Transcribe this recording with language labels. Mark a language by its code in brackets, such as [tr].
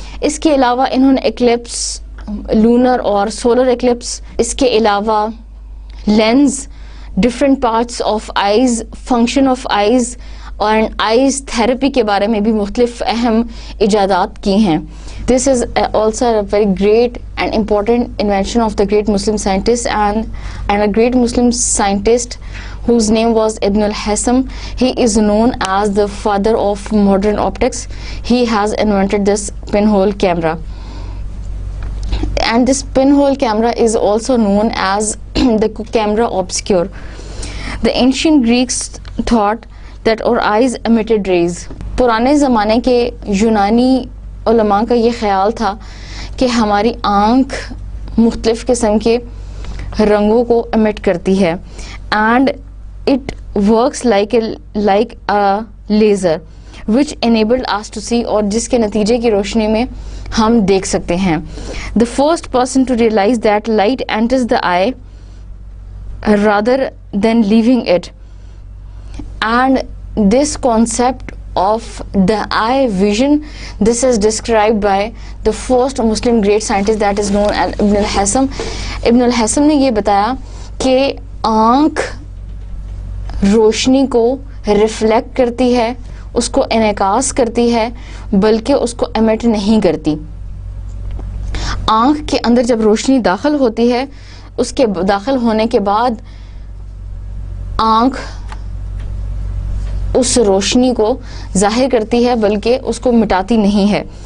[ur] اس کے علاوہ انہوں نے ایکلپس, لونر اور سولر ایکلپس, اس کے علاوہ lens, different parts of eyes, function of eyes اور آئیز تھراپی کے بارے میں بھی مختلف اہم ایجادات کی ہیں. [en] This is also a very great and important invention of the great Muslim scientist and a great Muslim scientist whose name was Ibn al-Haytham. He is known as the father of modern optics. He has invented this pinhole camera. And this pinhole camera is also known as the camera obscura. The ancient Greeks thought that our eyes emitted rays. [ur] پرانے زمانے کے یونانی علماء کا یہ خیال تھا کہ ہماری آنکھ مختلف قسم کے رنگوں کو emit کرتی ہے, [en] and it works like a laser. which enabled us to see, [ur] اور جس کے نتیجے کی روشنی میں ہم دیکھ سکتے ہیں. [en] The first person to realize that light enters the eye rather than leaving it, and this concept of the eye vision, this is described by the first Muslim great scientist, that is known as Ibn al-Haytham. [ur] Ibn al-Haytham نے یہ بتایا کہ آنکھ روشنی کو reflect کرتی ہے, اس کو انعکاس کرتی ہے, بلکہ اس کو ایمٹ نہیں کرتی. آنکھ کے اندر جب روشنی داخل ہوتی ہے, اس کے داخل ہونے کے بعد آنکھ اس روشنی کو ظاہر کرتی ہے, بلکہ اس کو مٹاتی نہیں ہے.